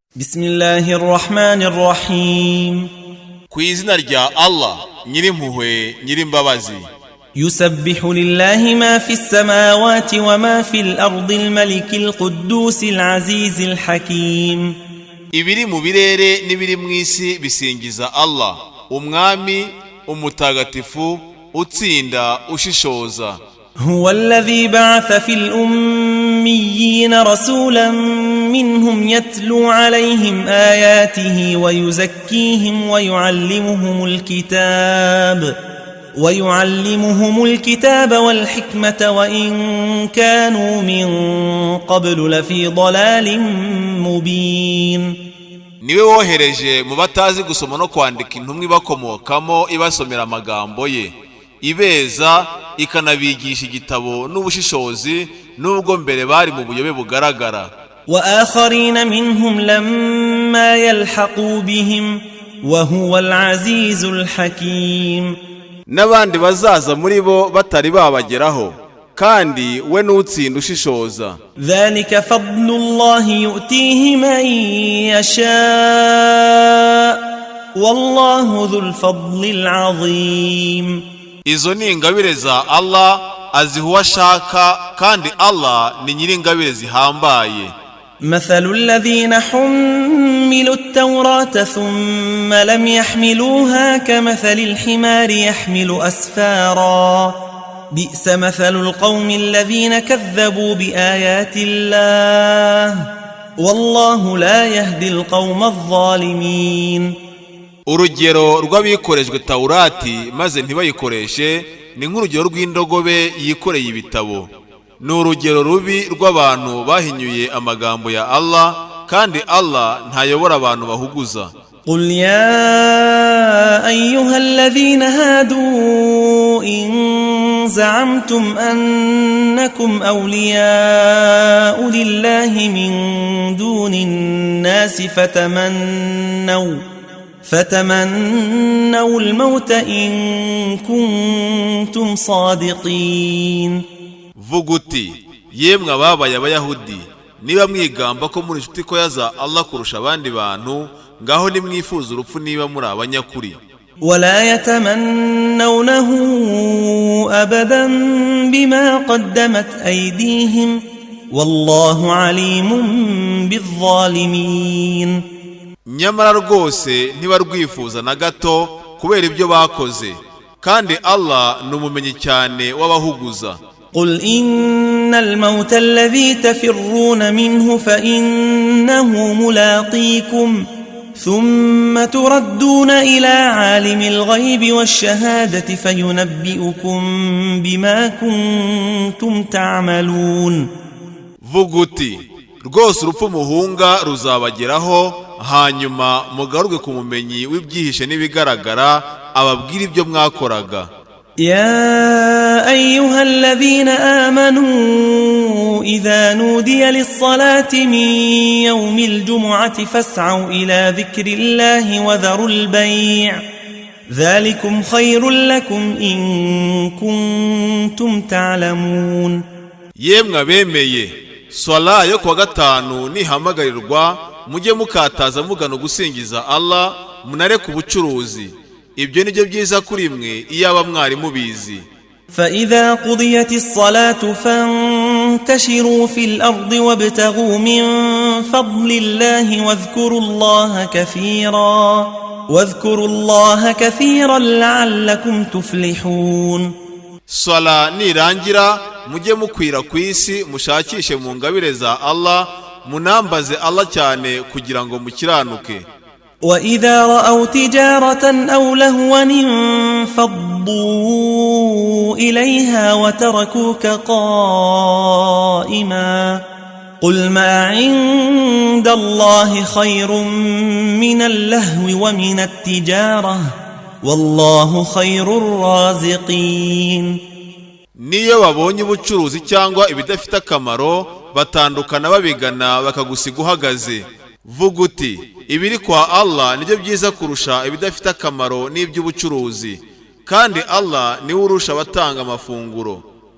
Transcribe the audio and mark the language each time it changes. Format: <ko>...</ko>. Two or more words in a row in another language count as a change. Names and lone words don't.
<ar>Bismillahirrahmanirrahim.</ar> <rw>Ku izina rya Allah nyirimpuhwe nyirimbabazi.</rw> <ar>يسبح لله ما في السماوات وما في الأرض الملك القدوس العزيز الحكيم.</ar> <rw>Ibiri mu birere n'ibiri mu isi bisingiza Allah, umwami umutagatifu utsinda ushishoza.</rw> <ar>هو الذي بعث في الأميين رسولا منهم يتلو عليهم آياته ويزكيهم ويعلمهم الكتاب والحكمة وإن كانوا من قبل لفي ضلال مبين.</ar> <rw>Niwe wohereje mu batazi gusoma no kwandika intumwa ibakomokamo ibasomera amagambo ye, ibeza ikanabigisha igitabo n'ubushishozi nubwo mbere bari mu buyobe bugaragara.</rw> <ar>وآخرين منهم لما يلحقوا بهم وهو العزيز الحكيم.</ar> <rw>N'abandi bazaza muri bo batari babageraho, kandi we n'utsinda ushishoza.</rw> <ar>ذلك فضل الله يؤتيه من يشاء والله ذو الفضل العظيم.</ar> <rw>Izo ni ingabire za Allah aziha uwashaka, kandi Allah ni nyiringabire zihambaye.</rw> <ar>مثل الذين حملوا التوراة ثم لم يحملوها كمثل الحمار يحمل أسفارا بئس مثل القوم الذين كذبوا بآيات الله والله لا يهدي القوم الظالمين.</ar> <rw>Urugero rw'abikorejwe Taurati maze ntibayikoreshe ni nk'urugero rw'indogobe yikoreye ibitabo. Ni urugero rubi rw'abantu bahinyuye amagambo ya Allah, kandi Allah ntayobora abantu bahuguza.</rw> <ar>قل يا أيها الذين هادوا إن زعمتم أنكم أولياء لله من دون الناس فتمنوا الموت إن كنتم صادقين.</ar> <rw>Vuguti, yemwe ababaye abayahudi, niba mwigamba ko muri inshuti ko yaza Allah kurusha abandi bantu, ngaho nimwifuza urupfu niba muri abanyakuri.</rw> <ar>ولا يتمنونه أبدا بما قدمت أيديهم والله عليم بالظالمين.</ar> <rw>Nyamara rwose ntibarwifuza na gato kubera ibyo bakoze, kandi Allah numumenyi cyane w'abahuguza.</rw> <ar>قل إن الموت الذي تفرون منه فإنه ملاقيكم ثم تردون إلى عالم الغيب والشهادة فينبئكم بما كنتم تعملون.</ar> <rw>Vuguti, rwose urupfu muhunga ruzabageraho, hanyuma mugaruke ku mumenyi w'ibyihishe n'ibigaragara ababwira ibyo mwakoraga.</rw> <ar>يا أيها الذين آمنوا إذا نودي للصلاة من يوم الجمعة فاسعوا إلى ذكر الله وذروا البيع ذلكم خير لكم إن كنتم تعلمون.</ar> <rw>Yemwe bemeye, swala yo kuwa gatanu nihamagarirwa mujye mukataza mugana gusingiza Allah, munareke ubucuruzi. Ibyo nibyo byiza kuri mwe iyaba mwari mubizi.</rw> <ar>فإذا قضيت الصلاة فانتشروا في الأرض وابتغوا من فضل الله واذكروا الله كثيرا لعلكم تفلحون.</ar> <rw>Sala nirangira mujye mukwira ku isi mushakishe mu ngabire za Allah, munambaze Allah cyane kugira ngo mukiranuke.</rw> <ar>وإذا رأوا تجارة أو لهوا انفضوا إليها وتركوك قائما قل ما عند الله خير من اللهو ومن التجارة والله خير الرازقين.</ar> <rw>Niyo babonye ubucuruzi cyangwa ibidafite akamaro batandukana babigana bakagusiga uhagaze. Vuguti, ibiri kwa Allah nibyo byiza kurusha ibidafite akamaro n'iby'ubucuruzi, kandi Allah niwe urusha abatanga amafunguro.</rw>